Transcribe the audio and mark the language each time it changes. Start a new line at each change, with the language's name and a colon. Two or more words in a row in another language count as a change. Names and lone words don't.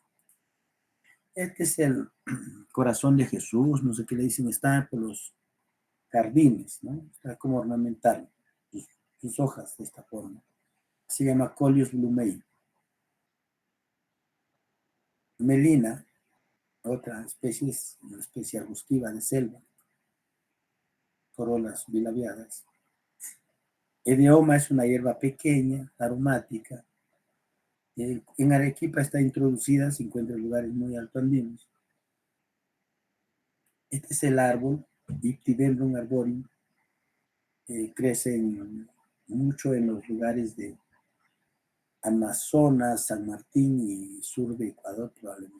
Spanish: Este es el corazón de Jesús, no sé qué le dicen, está por los jardines, ¿no? Está como ornamental, sus hojas de esta forma. Se llama Coleus blumei. Melina, otra especie, es una especie arbustiva de selva, corolas bilabiadas. Edeoma es una hierba pequeña, aromática. En Arequipa está introducida, se encuentra en lugares muy altoandinos. Este es el árbol, Diptydendron arboreum. Crece mucho en los lugares de Amazonas, San Martín y sur de Ecuador probablemente.